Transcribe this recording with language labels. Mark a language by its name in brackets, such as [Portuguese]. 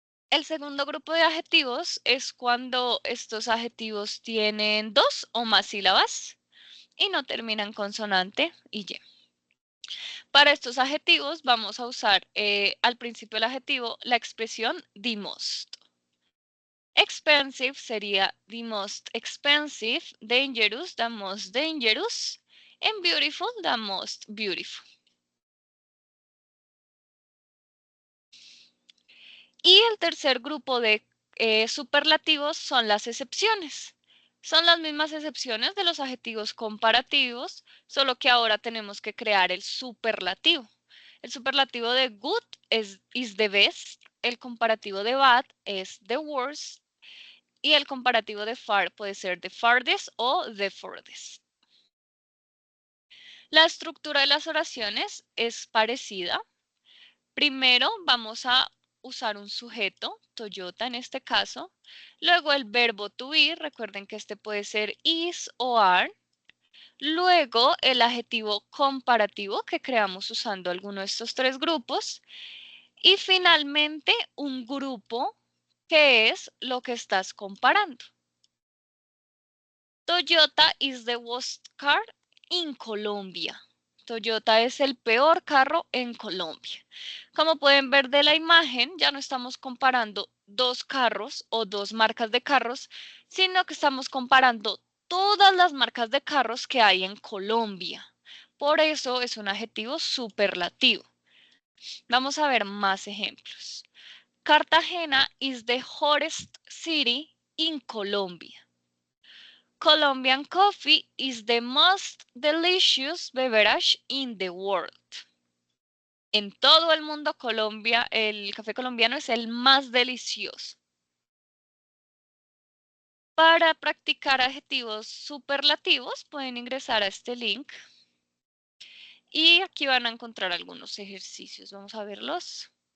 [Spanish] El segundo grupo de adjetivos es cuando estos adjetivos tienen dos o más sílabas y no terminan consonante y Y. Para estos adjetivos vamos a usar al principio del adjetivo la expresión the most. [English] Expensive sería the most expensive, dangerous, the most dangerous, and beautiful, the most beautiful. [Spanish] Y el tercer grupo de superlativos son las excepciones. Son las mismas excepciones de los adjetivos comparativos, solo que ahora tenemos que crear el superlativo. El superlativo de good is the best, el comparativo de bad es the worst y el comparativo de far puede ser the farthest o the furthest. La estructura de las oraciones es parecida. Primero vamos a usar un sujeto, Toyota en este caso. Luego el verbo to be, recuerden que este puede ser is o are. Luego el adjetivo comparativo que creamos usando alguno de estos tres grupos. Y finalmente un grupo que es lo que estás comparando. [English] Toyota is the worst car in Colombia. [Spanish] Toyota es el peor carro en Colombia. Como pueden ver de la imagen, ya no estamos comparando dos carros o dos marcas de carros, sino que estamos comparando todas las marcas de carros que hay en Colombia. Por eso es un adjetivo superlativo. Vamos a ver más ejemplos. [English] Cartagena is the hottest city in Colombia. Colombian coffee is the most delicious beverage in the world. [Spanish] En todo el mundo, Colombia, el café colombiano es el más delicioso. Para practicar adjetivos superlativos, pueden ingresar a este link. Y aquí van a encontrar algunos ejercicios. Vamos a verlos.